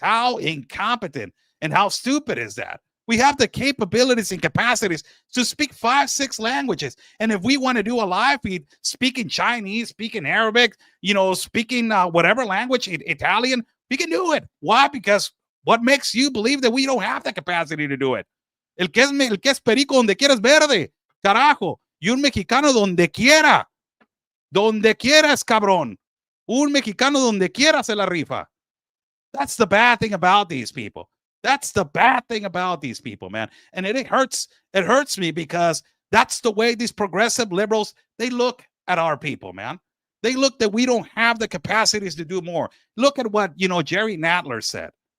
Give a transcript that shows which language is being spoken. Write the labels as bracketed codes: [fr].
[en] How incompetent and how stupid is that? We have the capabilities and capacities to speak 5, 6 languages. And if we want to do a live feed speaking Chinese, speaking Arabic, speaking whatever language, Italian, we can do it. Why? Because what makes you believe that we don't have the capacity to do it? [es] El que es perico donde quiera es verde, carajo. Y un mexicano donde quiera es cabrón. Un mexicano donde quiera se la rifa. [en] That's the bad thing about these people. That's the bad thing about these people, man. And it hurts me because that's the way these progressive liberals, they look at our people, man. They look that we don't have the capacities to do more. Look at what, Jerry Nadler said.